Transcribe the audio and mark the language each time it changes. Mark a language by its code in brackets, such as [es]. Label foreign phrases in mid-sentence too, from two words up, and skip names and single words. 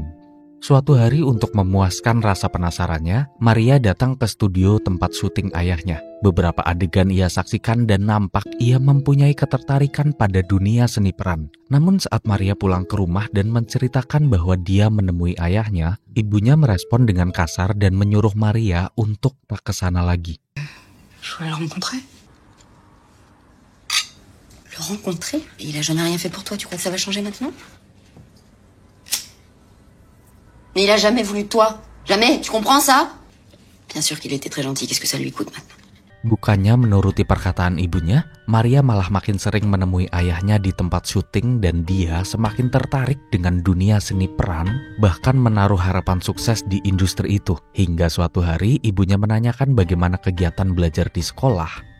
[id] Suatu hari untuk memuaskan rasa penasarannya, Maria datang ke studio tempat syuting ayahnya. Beberapa adegan ia saksikan dan nampak ia mempunyai ketertarikan pada dunia seni peran. Namun saat Maria pulang ke rumah dan menceritakan bahwa dia menemui ayahnya, ibunya merespon dengan kasar dan menyuruh Maria untuk tak ke sana lagi. [fr] Je voulais le rencontrer. Le rencontrer? Il a jamais rien fait pour toi, tu crois que ça va changer maintenant? Mais il a jamais voulu de toi. Jamais, tu comprends ça? Bien sûr qu'il était très gentil, qu'est-ce que ça lui coûte maintenant? [id] Bukannya menuruti perkataan ibunya, Maria malah makin sering menemui ayahnya di tempat syuting dan dia semakin tertarik dengan dunia seni peran, bahkan menaruh harapan sukses di industri itu. Hingga suatu hari ibunya menanyakan bagaimana kegiatan belajar di sekolah.